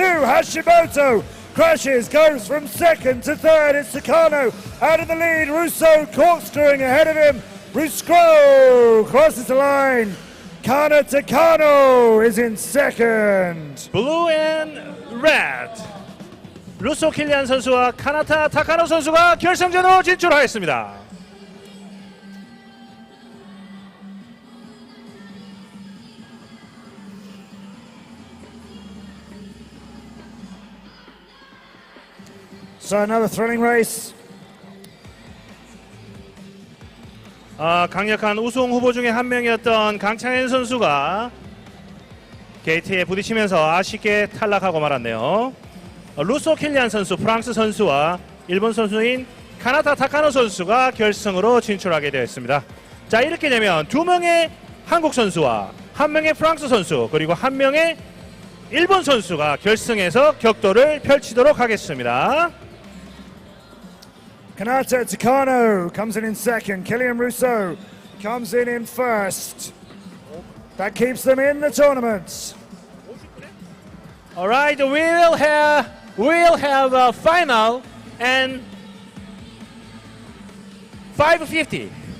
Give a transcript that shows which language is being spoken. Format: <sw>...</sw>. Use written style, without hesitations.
<en>Hashimoto crashes, goes from second to third. It's Takano out of the lead. Russo corkscrewing ahead of him. Russo crosses the line. Kana Takano is in second. Blue and red.</en> <ko>루소 킬리안 선수와 카나타 타카노 선수가 결승전으로 진출하였습니다.</ko> <en>So another thrilling race.</en> <ko>강력한 우승 후보 중에 한 명이었던 강창현 선수가 게이트에 부딪히면서 아쉽게 탈락하고 말았네요. 루소 킬리안 선수, 프랑스 선수와 일본 선수인 카나타 타카노 선수가 결승으로 진출하게 되었습니다. 자, 이렇게 되면 두 명의 한국 선수와 한 명의 프랑스 선수 그리고 한 명의 일본 선수가 결승에서 격돌을 펼치도록 하겠습니다.</ko> <en>Kanata Takano comes in second. Killian Russo comes in first. That keeps them in the tournament. All right, we'll have a final and 550.</en>